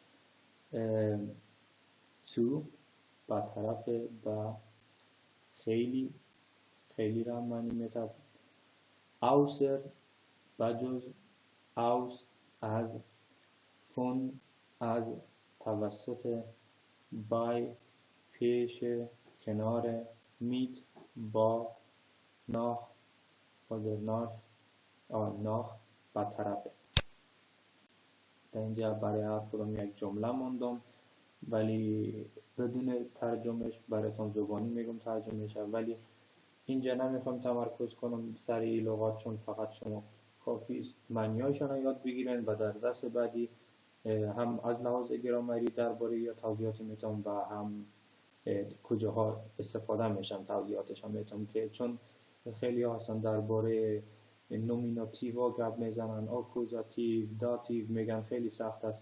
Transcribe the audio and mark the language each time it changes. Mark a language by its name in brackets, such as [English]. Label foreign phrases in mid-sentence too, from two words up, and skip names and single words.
[Persian] تو با طرف با خیلی خیلی را معنی میتونه. außer بجز، aus از، von از، توسط، bei پیش، کنار، [German] mit با، nach oder nach [Persian] با طرف. در اینجا برای هر کدام یک جمله موندم ولی بدون ترجمهش براتون زبانی میگم ترجمهش، ولی اینجا نمیخوام تمرکز کنم سر این لغات چون فقط شما کافی است معنی‌هایشان را یاد بگیرن و در درس بعدی هم از لحاظ گرامری درباره یا توضیحات میتونم و هم کجاها استفاده میشن توضیحاتشان میتونم که چون خیلی ها هستن درباره نومیناتیو ها گپ میزنن، آکوزاتیو، داتیو میگن خیلی سخت است.